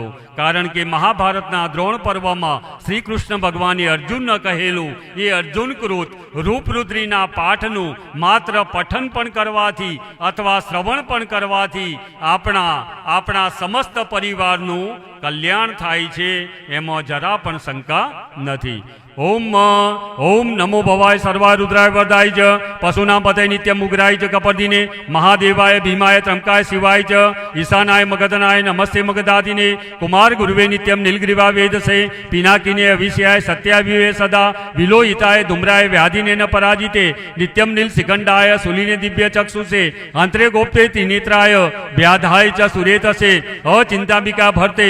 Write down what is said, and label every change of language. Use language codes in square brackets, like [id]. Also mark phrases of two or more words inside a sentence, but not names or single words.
[gu] કારણ કે મહાભારતના દ્રોણ પર્વમાં શ્રી કૃષ્ણ ભગવાને અર્જુનને કહેલું એ અર્જુનકૃત રૂપરુદ્રીના પાઠનું માત્ર પઠન પણ કરવાથી અથવા શ્રવણ પણ કરવાથી આપણા સમસ્ત પરિવારનું કલ્યાણ થાય છે, એમાં જરા પણ શંકા નથી. [sa] ओम नमो भवाय सर्वाय रुद्राय वरदाय च पशूनां पतये नित्यं उग्राय च कपर्दिने महादेवाय भीमाय त्रंकाय शिवाय च ईशानाय मगधनाय नमस्ते मगधादिने कुमार गुरुवे नित्यं नीलग्रीवा वेदसे पिनाकिने अविष्याय सत्याविवे सदा विलोहिताय धूम्राय व्याधिने न पराजिते नित्यं नीलशिखंडाय शूलिने दिव्य चक्षुषे अंतरे गोप्ते त्रिनेत्राय व्याधाय च सुरेतसे अचिंतांबिका भर्ते